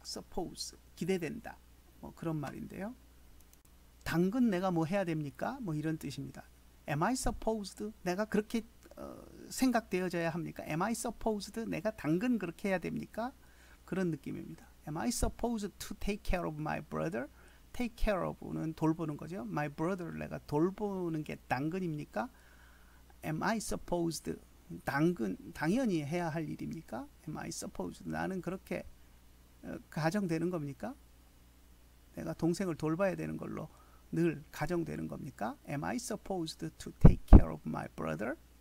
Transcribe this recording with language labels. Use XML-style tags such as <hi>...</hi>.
<ko>suppose 기대된다. 뭐 그런 말인데요. 당근 내가 뭐 해야 됩니까? 뭐 이런 뜻입니다.</ko> <en>Am I supposed?</en> <ko>내가 그렇게 생각되어져야 합니까?</ko> <en>Am I supposed?</en> <ko>내가 당근 그렇게 해야 됩니까? 그런 느낌입니다.</ko> <en>Am I supposed to take care of my brother? take care of</en> <ko>는 돌보는 거죠.</ko> <en>My brother</en> <ko>를 내가 돌보는 게 당근입니까?</ko> <en>Am I supposed?</en> <ko>당연히 해야 할 일입니까?</ko> <en>Am I supposed?</en> <ko>나는 그렇게 가정되는 겁니까? 내가 동생을 돌봐야 되는 걸로 늘 가정되는 겁니까?</ko> <en>Am I supposed to take care of my brother?</en>